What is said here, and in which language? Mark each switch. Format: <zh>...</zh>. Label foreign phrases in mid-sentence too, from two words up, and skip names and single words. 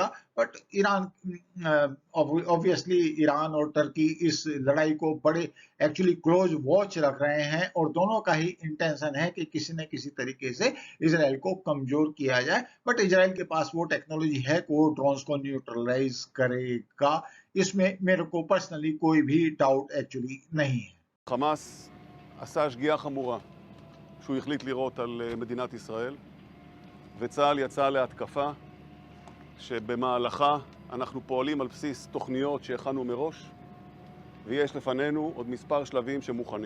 <hi>बट ईरान, ऑब्वियसली ईरान और टर्की इस लड़ाई को बड़े एक्चुअली</hi> <en>close watch</en> <hi>रख रहे हैं, और दोनों का ही इंटेंशन है कि किसी न किसी तरीके से इसराइल को कमजोर किया जाए। बट इसराइल के पास वो टेक्नोलॉजी है कि वो ड्रोन्स को न्यूट्रलाइज करेगा, इसमें मेरे को पर्सनली कोई भी डाउट एक्चुअली नहीं है।</hi> <he>חמאס עשה שגיאה חמורה שהוא החליט לירות על מדינת ישראל, וצה"ל יצא להתקפה שבמהלכה אנחנו פועלים על בסיס תוכניות שהכנו מראש, ויש לפנינו עוד מספר שלבים שמוכנים.</he>